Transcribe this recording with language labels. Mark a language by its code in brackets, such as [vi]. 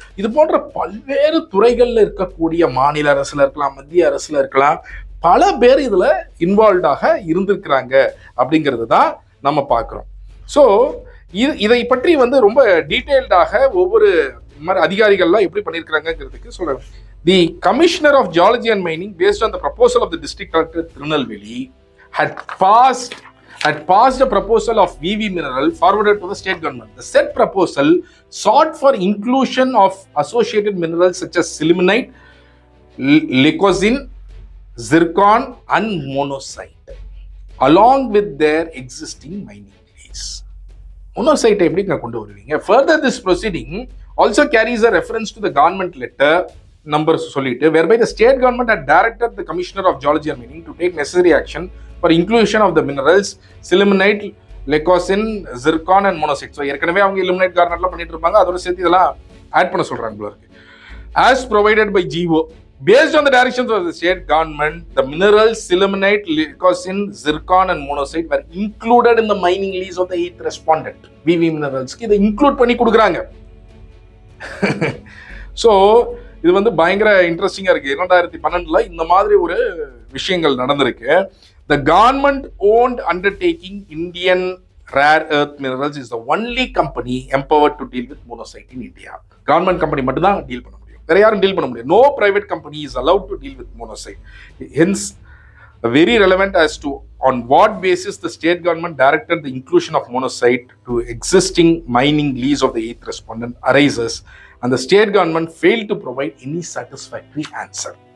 [ta] இது போன்ற பல்வேறு துறைகள்ல இருக்கக்கூடிய மாநில அரசுல இருக்கலாம், மத்திய அரசுல இருக்கலாம், பல பேர் இதுல இன்வால்வ்டாக இருந்திருக்கிறாங்க அப்படிங்கிறது தான் நம்ம பார்க்கிறோம். ஸோ இதை பற்றி வந்து ரொம்ப டீட்டெயில்டாக ஒவ்வொரு மாதிரி அதிகாரிகள்லாம் எப்படி பண்ணியிருக்கிறாங்கிறதுக்கு சொல்றேன். [en] The Commissioner of Geology and Mining, based on the proposal of the District Collector Tirunelveli, had passed a proposal of VV mineral forwarded to the state government. The said proposal sought for inclusion of associated minerals such as sillimanite, leucoxene, zircon and monosite along with their existing mining lease. Monosite [ta] எப்படி கொண்டு வருவீங்க? [en] Further, this proceeding also carries a reference to the government letter numbers [ta] சொல்லிட்டு [en] whereby the state government had directed the commissioner of geology and mining to take necessary action for inclusion of the minerals sillimanite, leucoxene, zircon and monazite. [ta] So ஏற்கனவே அவங்க illuminate garnetலாம் பண்ணிட்டு இருப்பாங்க, அதோட சேர்த்து இதெல்லாம் add பண்ண சொல்றாங்க போல இருக்கு. [en] As provided by GO, based on the directions of the state government, the minerals sillimanite, leucoxene, zircon and monazite were included in the mining lease of the 8th respondent. [ta] VV minerals இதை include பண்ணி கொடுக்குறாங்க. So இது வந்து பயங்கர இன்ட்ரெஸ்டிங்காக இருக்குது. 2012 இந்த மாதிரி ஒரு விஷயங்கள் நடந்திருக்கு. [en] The government owned undertaking Indian rare earth minerals is the only company empowered to deal with monazite in India. [ta] Government company மட்டும் தான் டீல் பண்ண முடியும், வேற யாரும் டீல் பண்ண முடியும். [en] No private company is allowed to deal with monazite. Hence very relevant as to on what basis the state government directed the inclusion of monazite to existing mining lease of the 8th respondent arises, and the state government failed to provide any satisfactory answer.